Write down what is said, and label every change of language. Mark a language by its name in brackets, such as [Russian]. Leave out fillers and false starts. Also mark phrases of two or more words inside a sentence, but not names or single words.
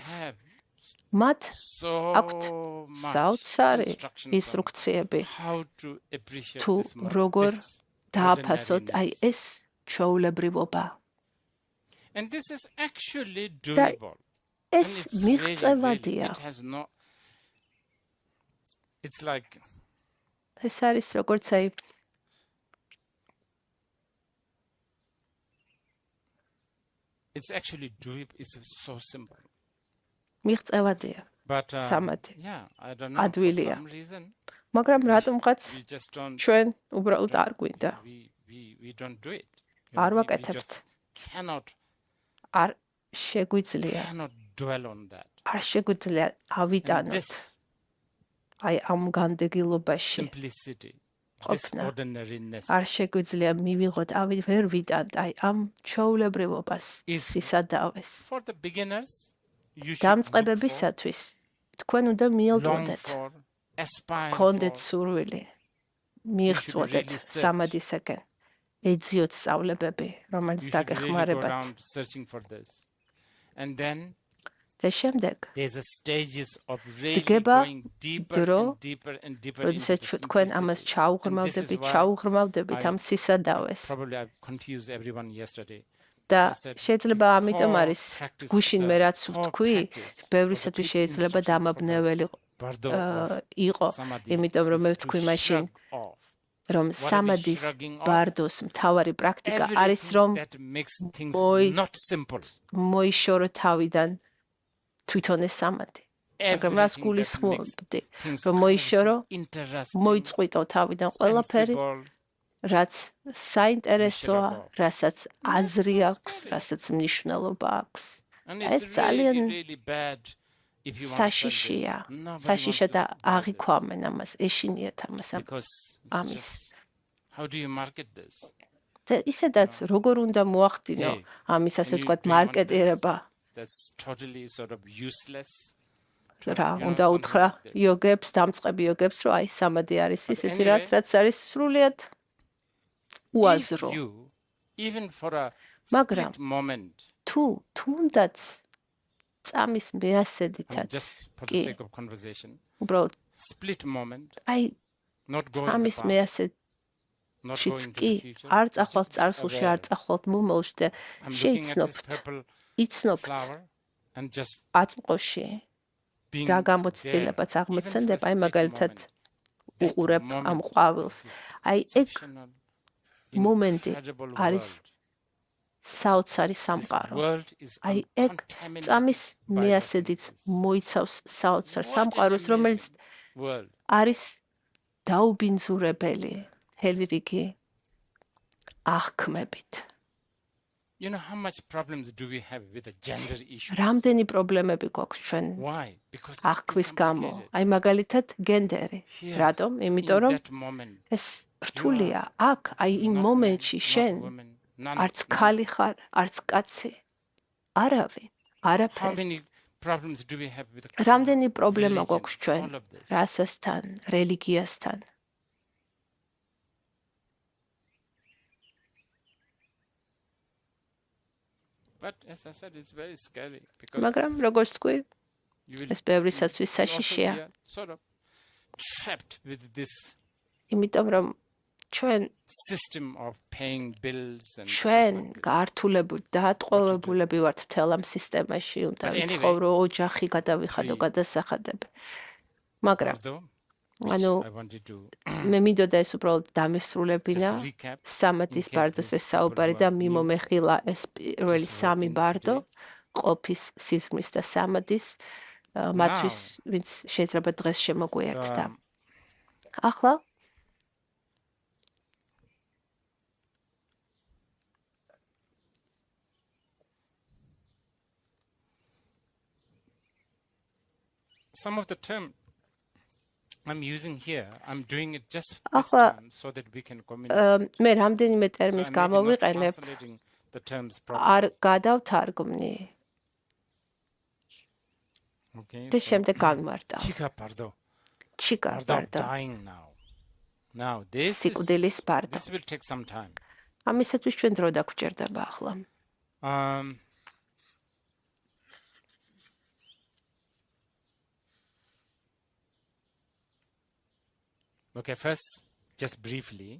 [Georgian] მათ აქვთ საოცარი ინსტრუქციები თუ როგორ დააფასოთ აი ეს ჩვეულებრივობა. და ეს მიღწევადია. ეს არის როგორც აი [English] It's actually doable. It's so simple. [Georgian] მიღწევადია. სამადი. [English] I don't know. [Georgian] ადვილია. [English] For some reason, [Georgian] მაგრამ რატომღაც [English] we just don't. [Georgian] ჩვენ უბრალოდ არ გვინდა. [English] We don't do it. [Georgian] არ [English] We [Georgian] ვაკეთებთ. [English] just cannot [Georgian] არ შეგვიძლია. [English] dwell on that. [Georgian] არ შეგვიძლია [English] And [Georgian] ავიტანოთ. [English] this [Georgian] აი ამ განდეგილობაში. [English] simplicity, this [Georgian] ყოფნა. [English] ordinariness [Georgian] არ შეგვიძლია მივიღოთ, ვერ ვიტანთ აი ამ ჩვეულებრივობას, [English] is [Georgian] სისადავეს. [English] for the beginners. You should look for, [Georgian] დამწყებებისათვის თქვენ უნდა [English] long [Georgian] მიელოდეთ, [English] for, aspire [Georgian] გქონდეთ [English] for. [Georgian] სურვილი, მიიღწვოდეთ [English] really search. [Georgian] სამადისაკენ, ეძიოთ სწავლებები, რომელიც [English] You should really go [Georgian] დაგეხმარებათ. [English] around searching for this. And then [Georgian] და შემდეგ, [English] there's a stages of really [Georgian] დგება [English] going deeper [Georgian] დრო, [English] and deeper and deeper into [Georgian] როდესაც [English] the [Georgian] თქვენ ამას [English] simplicity. [Georgian] ჩაუღრმავდებით, [English] why [Georgian] ჩაუღრმავდებით ამ სისადავეს. [English] Probably I confused everyone yesterday. [Georgian] და [English] I said, [Georgian] შეიძლება ამიტომ [English] core [Georgian] არის [English] practice, [Georgian] გუშინ [English] the [Georgian] მე რაც [English] core [Georgian] ვთქვი, [English] practice of [Georgian] ბევრისათვის [English] the [Georgian] შეიძლება [English] instructions for [Georgian] დამაბნეველი [English] this Bardo [Georgian] იყო, [English] samadhi [Georgian] იმიტომ რომ მე [English] is to [Georgian] ვთქვი მაშინ, [English] shrug off [Georgian] რომ [English] What are we [Georgian] სამადის [English] shrugging off? [Georgian] ბარდოს მთავარი პრაქტიკა არის რომ [English] everything that makes things [Georgian] მოი- [English] not simple. [Georgian] მოიშორო თავიდან თვითონ ეს სამადი. მაგრამ რას [English] Everything that [Georgian] გულისხმობდი, [English] makes things [Georgian] რომ მოიშორო, [English] interesting, [Georgian] მოიწყვიტო თავიდან ყველაფერი, [English] sensible, [Georgian] რაც საინტერესოა, [English] Miserable. [Georgian] რასაც აზრი [English] so [Georgian] აქვს, [English] scary. [Georgian] რასაც მნიშვნელობა აქვს. [English] and [Georgian] ეს [English] it's [Georgian] ძალიან [English] really, really bad if you want to sell [Georgian] საშიშია. [English] this. Nobody [Georgian] საშიშია [English] wants [Georgian] და [English] to buy [Georgian] აღიქვამენ ამას, ეშინიათ ამას. [English] this because it's [Georgian] ამის. [English] just, how do you market this? [Georgian] და ისედაც როგორ უნდა მოახდინო [English] Hey, [Georgian] ამის ასე [English] can you [Georgian] ვთქვათ [English] do you want [Georgian] მარკეტირება. [English] That's totally sort of useless. [Georgian] რა [English] You know, [Georgian] უნდა [English] something [Georgian] უთხრა [English] like this. [Georgian] იოგებს, დამწყები იოგებს, რომ აი სამადი არის ისეთი [English] anyway, [Georgian] რაც არის სრულიად [English] If [Georgian] უაზრო. [English] you, even for a [Georgian] მაგრამ [English] split moment, [Georgian] თუნდაც წამის [English] and [Georgian] მეასედითაც [English] just for the [Georgian] კი, [English] sake of conversation, [Georgian] უბრალოდ [English] split moment, [Georgian] აი [English] not going the [Georgian] წამის [English] past, [Georgian] მეასედშიც [English] not going to [Georgian] კი [English] the future, [Georgian] არ [English] but [Georgian] წახვალთ [English] just be [Georgian] წარსულში, [English] aware. [Georgian] არ წახვალთ მომავალში და [English] I'm looking at this [Georgian] შეიცნობთ, [English] purple [Georgian] იცნობთ [English] flower and just [Georgian] აწმყოში [English] being [Georgian] რა [English] there, [Georgian] გამოცდილებაც [English] even for a [Georgian] აღმოცენდება, აი [English] split [Georgian] მაგალითად [English] moment. That [Georgian] უყურებ [English] moment [Georgian] ამ ყვავილს. [English] is this [Georgian] აი ეგ [English] exceptional, [Georgian] მომენტი [English] incredible [Georgian] არის [English] world. [Georgian] საოცარი [English] This [Georgian] სამყარო. [English] world is [Georgian] აი ეგ [English] uncontaminated [Georgian] წამის [English] by the [Georgian] მეასედიც [English] senses. [Georgian] მოიცავს საოცარ [English] What an [Georgian] სამყაროს, რომელიც [English] amazing world. [Georgian] არის დაუბინძურებელი მთელი რიგი აღქმებით. [English] You know how much problems do we have with the gender issue? [Georgian] რამდენი პრობლემები გვაქვს ჩვენ [English] Why? Because it's [Georgian] აღქვის გამო. [English] complicated. [Georgian] აი მაგალითად გენდერი. [English] Here, [Georgian] რატომ? [English] in [Georgian] იმიტომ რომ [English] that moment, [Georgian] ეს რთულია აქ აი იმ მომენტში შენ არც ქალი ხარ, არც კაცი. არავინ, არაფერი. რამდენი პრობლემა გვაქვს ჩვენ რასასთან, რელიგიასთან. [English] But as I said, it's very scary [Georgian] მაგრამ როგორც თქვი, ეს ბევრისათვის საშიშია. [English] Sort of trapped with this [Georgian] იმიტომ რომ ჩვენ [English] system of paying bills and [Georgian] ჩვენ გართულებული დაატყოვებულები ვართ მთელ ამ სისტემაში, უნდა ვიცხოვრო, ოჯახი გადავიხადო, გადასახადები. მაგრამ ანუ მე მინდოდა ეს უბრალოდ დამესრულებინა სამადის ბარდოს ეს საუბარი და მიმომეხილა ეს პირველი სამი ბარდო ყოფის სიზმრის და სამადის მათთვის ვინც შეიძლება დღეს შემოგვიერთდა. ახლა [English] some of the term I'm using here, I'm doing it just this time so that we can communicate. [Georgian] მე რამდენიმე ტერმინს გამოვიყენებ, [English] the terms properly. [Georgian] არ გადავთარგმნი. [English] Okay. [Georgian] და შემდეგ განმარტა. [Tibetan] Chica pardo. Chica pardo. [English] Dying now. Now this [Georgian] სიკვდილის ბარდო. [English] This will take some time. [Georgian] ამისათვის ჩვენ დრო დაგვჭირდება ახლა. [English] Okay, first, just briefly.